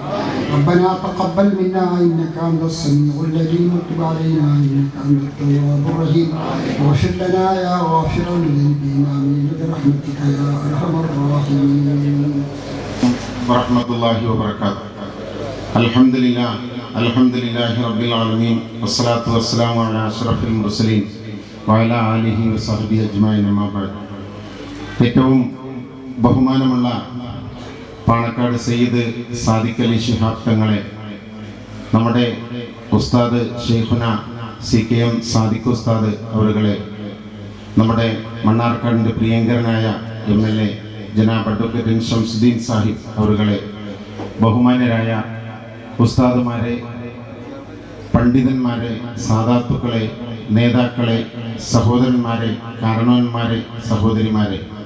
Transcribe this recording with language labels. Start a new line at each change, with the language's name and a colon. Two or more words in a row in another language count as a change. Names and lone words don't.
Arabic: ربنا تقبل منا انك انت السميع العليم وتب علينا انك انت التواب الرحيم واغفر لنا يا غافر الذنوب امين برحمتك يا ارحم الراحمين. ورحمة الله وبركاته. الحمد لله رب العالمين والصلاة والسلام على أشرف المرسلين وعلى آله وصحبه أجمعين. أما بعد.
Malayalam: ഏറ്റവും ബഹുമാനമുള്ള പാണക്കാട് സയ്യിദ് സാദിഖ് അലി ശിഹാബ് തങ്ങളെ, നമ്മുടെ ഉസ്താദ് ഷെയ്ഖുന CKM സാദിഖ് ഉസ്താദ് അവരുകളെ, നമ്മുടെ മണ്ണാർക്കാടിൻ്റെ പ്രിയങ്കരനായ MLA ജനാബ് അഡ്വക്കേറ്റ് എൻ ഷംസുദ്ദീൻ സാഹിബ് അവരുകളെ, ബഹുമാന്യരായ ഉസ്താദുമാരെ, പണ്ഡിതന്മാരെ, സാദാത്തുക്കളെ, നേതാക്കളെ, സഹോദരന്മാരെ, കാരണവന്മാരെ, സഹോദരിമാരെ,